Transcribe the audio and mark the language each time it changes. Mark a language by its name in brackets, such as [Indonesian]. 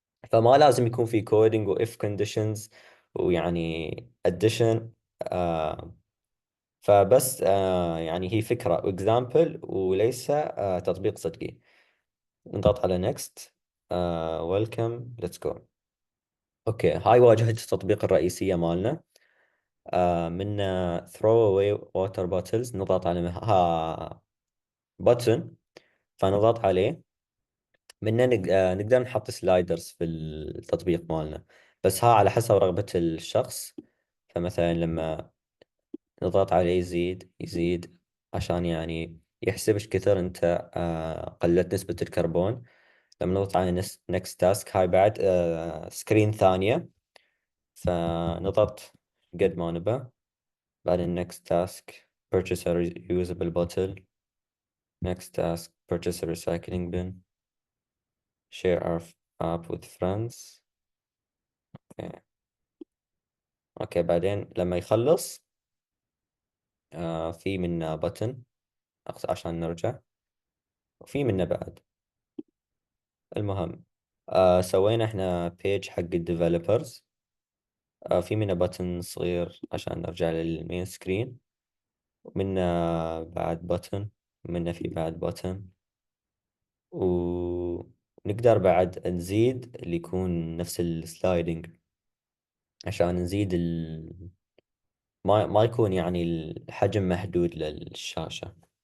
[Arabic] فما لازم يكون في كودينج واف كونديشنز ويعني اديشن. فبس يعني هي فكرة اكزامبل وليس تطبيق صدقي. نضغط على next. [English] Welcome let's go. [Arabic] اوكي، هاي واجهة التطبيق الرئيسية مالنا. من [English] throw away water bottles [Arabic] نضغط على button. فنضغط عليه. منه نقدر نحط سلايدرز في التطبيق مالنا، بس ها على حسب رغبة الشخص. فمثلا لما نضغط عليه يزيد يزيد عشان يعني يحسب ايش كثر انت قللت نسبة الكربون. لما نضغط على [English] next task، [Arabic] هاي بعد سكرين ثانية. فنضغط قد ما نبى. [English] بعدين next task purchase a reusable bottle. Next task purchase a recycling bin. Share our app with friends. [Arabic] اوكي. اوكي، بعدين لما يخلص في منا بutton عشان نرجع. وفي منا بعد. المهم سوينا احنا بيج حق الديفلوبرز. في منه بutton صغير عشان نرجع للمين سكرين، ومنه بعد بutton، ومنه في بعد button، ونقدر بعد نزيد اللي يكون نفس السلايدنج عشان نزيد ما يكون يعني الحجم محدود للشاشة.